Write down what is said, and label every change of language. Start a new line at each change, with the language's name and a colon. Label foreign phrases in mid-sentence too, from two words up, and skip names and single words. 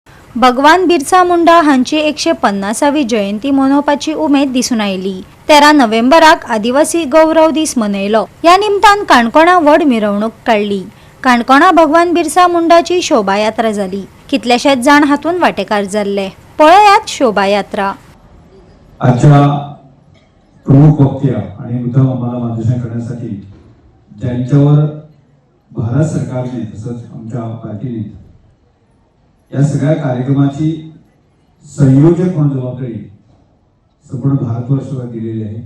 Konkani: भगवान बिरसा मुंडा हांची 150वी जयंती मनोवपाची उमेद दिसून आयली। 13 नोव्हेंबराक आदिवासी गौरव दीस मनयलो। या निमतान काणकोणा व्हड मिरवणूक काडली। काणकोणा भगवान बिरसा मुंडाची शोभायात्रा जाली। कितलेशेच जाण हातून वांटेकार जाल्ले। पळयात शोभायात्रा।
Marathi: आजच्या प्रमुख वक्त्या आणि मुद्दाम आम्हाला मार्गदर्शन करण्यासाठी ज्यांच्यावर भारत सरकारने तसंच आमच्या पार्टीने या सगळ्या कार्यक्रमाची संयोजक म्हणून जबाबदारी संपूर्ण भारतवर्षावर दिलेली आहे।